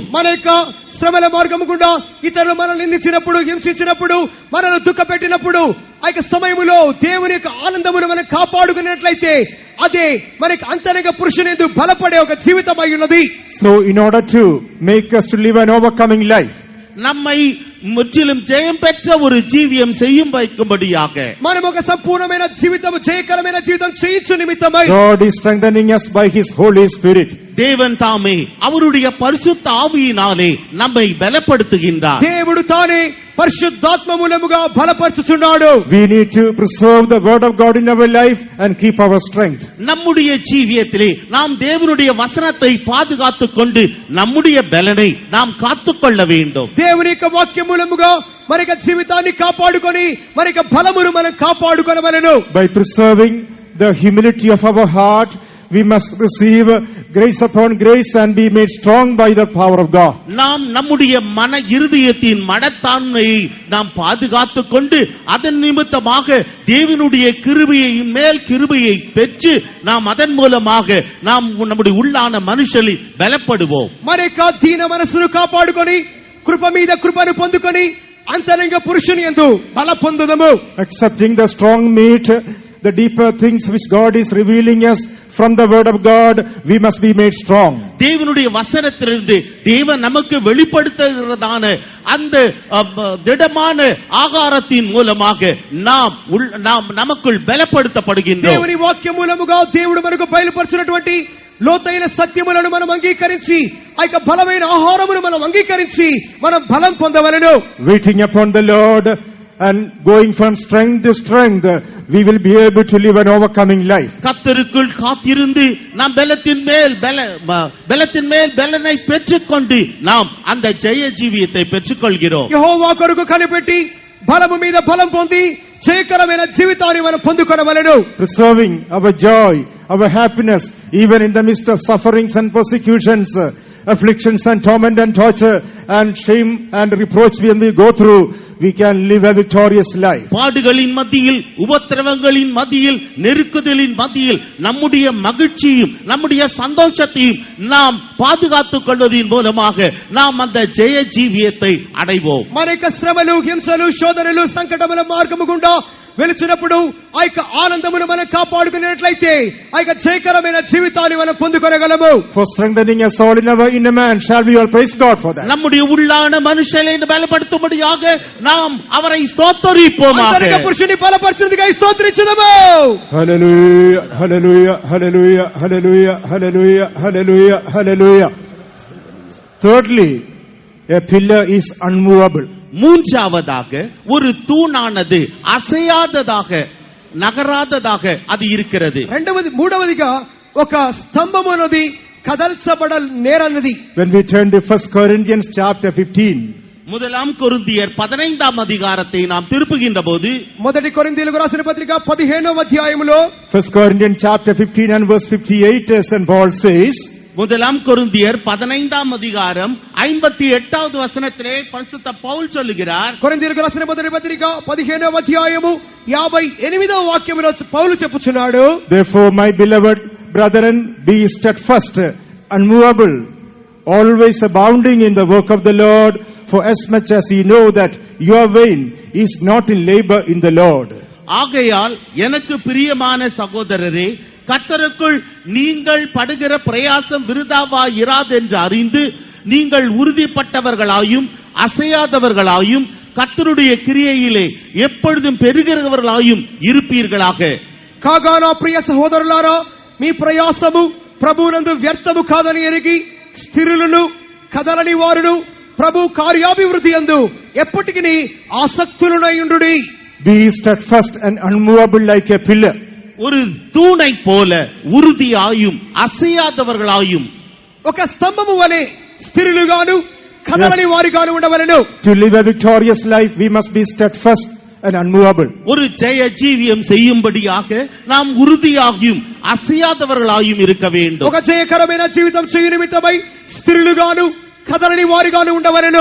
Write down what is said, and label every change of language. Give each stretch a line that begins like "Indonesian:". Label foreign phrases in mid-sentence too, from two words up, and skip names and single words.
Telugu: మన యొక్క శ్రమల మార్గము గుండా ఇతరులు మనల్ని నిందించినప్పుడు హింసించినప్పుడు మనల్ని దుఃఖపెట్టినప్పుడు ఆ యొక్క సమయములో దేవుని యొక్క ఆనందమును మనం కాపాడుకున్నట్లయితే అదే మనకి అంతరంగ పురుషునిందు బలపడే ఒక జీవితం అయి ఉన్నది.
English: So in order to make us to live an overcoming life,
Tamil: நம்மை முற்றிலும் ஜெயம் பெற்ற ஒரு ஜீவியம் செய்யும் வைக்கும்படியாக
Telugu: మనం ఒక సంపూర్ణమైన జీవితం జయకరమైన జీవితం చేయించు నిమిత్తమై
English: God is strengthening us by His Holy Spirit.
Tamil: தேவன் தாமே அவருடைய பரிசுத்த ஆவியினாலே நம்மை பலப்படுத்துகின்றார்.
Telugu: దేవుడు తానే పరిశుద్ధాత్మ మూలముగా బలపరుచుచున్నాడు.
English: We need to preserve the word of God in our life and keep our strength.
Tamil: நம்முடைய ஜீவியத்திலே நாம் தேவனுடைய வசனத்தை பாதுகாத்துக் கொண்டு நம்முடைய பலனை நாம் காத்துக்கொள்ள வேண்டும்.
Telugu: దేవుని యొక్క వాక్యం మూలముగా మన యొక్క జీవితాన్ని కాపాడుకొని మన యొక్క బలమును మనం కాపాడుకొనవలెను.
English: By preserving the humility of our heart, we must receive grace upon grace and be made strong by the power of God.
Tamil: நாம் நம்முடைய மன இருதயத்தின் மனத்தாண்மையை நாம் பாதுகாத்துக் கொண்டு அதன் நிமித்தமாக தேவனுடைய கிருபையின் மேல் கிருபையை பெற்று நாம் அதன் மூலமாக நாம் நம்முடைய உள்ளான மனுஷனில் பலப்படுவோம்.
Telugu: మన యొక్క దీన మనసును కాపాడుకొని కృప మీద కృపను పొందుకొని అంతరంగ పురుషుని యందు బల పొందుదము.
English: Accepting the strong meat, the deeper things which God is revealing us from the word of God, we must be made strong.
Tamil: தேவனுடைய வசனத்திலிருந்து தேவன் நமக்கு வெளிப்படுத்துகிறதான அந்த திடமான ஆகாரத்தின் மூலமாக நாம் நமக்குள் பலப்படுத்தப்படுகின்றோம்.
Telugu: దేవుని వాక్యం మూలముగా దేవుడు మనకు బయలుపరిచినటువంటి లోతైన సత్యములను మనం అంగీకరించి ఆ యొక్క బలమైన ఆహారమును మనం అంగీకరించి మనం బలం పొందవలెను.
English: Waiting upon the Lord and going from strength to strength, we will be able to live an overcoming life.
Tamil: கர்த்தருக்குள் காத்திருந்து நாம் பலத்தின் மேல் பலனை பெற்றுக்கொண்டு நாம் அந்த ஜெய ஜீவியத்தை பெற்றுக்கொள்கிறோம்.
Telugu: యెహోవా కొరకు కనిపెట్టి బలము మీద బలం పొంది జయకరమైన జీవితాన్ని మనం పొందుకొనవలెను.
English: Preserving our joy, our happiness, even in the midst of sufferings and persecutions, afflictions and torment and torture and shame and reproach when we go through, we can live a victorious life.
Tamil: பாடுகளின் மத்தியில் உபத்திரவங்களின் மத்தியில் நெருக்குதலின் மத்தியில் நம்முடைய மகிழ்ச்சியும் நம்முடைய சந்தோஷத்தையும் நாம் பாதுகாத்துக் கொள்வதன் மூலமாக நாம் அந்த ஜெய ஜீவியத்தை அடைவோம்.
Telugu: మన యొక్క శ్రమలు హింసలు శోధనలు సంకటముల మార్గము గుండా వెలుచున్నప్పుడు ఆ యొక్క ఆనందమును మనం కాపాడుకునేట్లయితే ఆ యొక్క జయకరమైన జీవితాన్ని మనం పొందుకొనగలము.
English: For strengthening us all in our inner man, shall we all praise God for that?
Tamil: நம்முடைய உள்ளான மனுஷனை பலப்படுத்தும்படியாக நாம் அவரை ஸ்தோத்திரிப்போமாக.
Telugu: అంతరంగ పురుషుని బలపరిచినందుకై స్తోత్రించుదాము.
English: Hallelujah, hallelujah, hallelujah, hallelujah, hallelujah, hallelujah, hallelujah. Thirdly, a pillar is unmovable.
Tamil: மூன்றாவதாக ஒரு தூணானது அசையாததாக நகராததாக அது இருக்கிறது.
Telugu: మూడవదిగా ఒక స్తంభము అన్నది కదల్చబడనేరన్నది.
English: When we turn to 1 Corinthians chapter 15,
Tamil: முதலாம் கொரிந்தியர் 15ஆம் அதிகாரத்தை நாம் திருப்புகின்ற போது
Telugu: మొదటి కొరింథీయులకు రాసిన పత్రిక 15వ అధ్యాయములో
English: 1 Corinthians chapter 15 and verse 58, St. Paul says,
Tamil: முதலாம் கொரிந்தியர் 15ஆம் அதிகாரம் 58வது வசனத்திலே பரிசுத்த பவுல் சொல்லுகிறார்.
Telugu: కొరింథీయులకు రాసిన మొదటి పత్రిక 15వ అధ్యాయము 58వ వాక్యములో పౌలు చెప్పుచున్నాడు,
English: Therefore, my beloved brethren, be steadfast, unmovable, always abounding in the work of the Lord, for as much as ye know that your vain is not in labor in the Lord.
Tamil: ஆகையால் எனக்கு பிரியமான சகோதரரே, கர்த்தருக்குள் நீங்கள் படுகிற பிரயாசம் விருதாவாய் இராதென்று அறிந்து நீங்கள் உறுதிப்பட்டவர்களாயும் அசையாதவர்களாயும் கர்த்தருடைய கிரியையிலே எப்பொழுதும் பெருகிறவர்களாயும் இருப்பீர்களாக.
Telugu: కాగా నా ప్రియ సహోదరులారా, మీ ప్రయాసము ప్రభువునందు వ్యర్థము కాదని ఎరిగి స్థిరులను కదలని వారును ప్రభు కార్యాభివృద్ధి యందు ఎప్పటికీ ఆసక్తులునై ఉండుడి.
English: Be steadfast and unmovable like a pillar.
Tamil: ஒரு தூணை போல உறுதியாயும் அசையாதவர்களாயும்.
Telugu: ఒక స్తంభము వలె స్థిరులుగాను కదలని వారిగాను ఉండవలెను.
English: To live a victorious life, we must be steadfast and unmovable.
Tamil: ஒரு ஜெய ஜீவியம் செய்யும்படியாக நாம் உறுதியாகியும் அசையாதவர்களாயும் இருக்க வேண்டும்.
Telugu: ఒక జయకరమైన జీవితం చేయు నిమిత్తమై స్థిరులుగాను కదలని వారిగాను ఉండవలెను.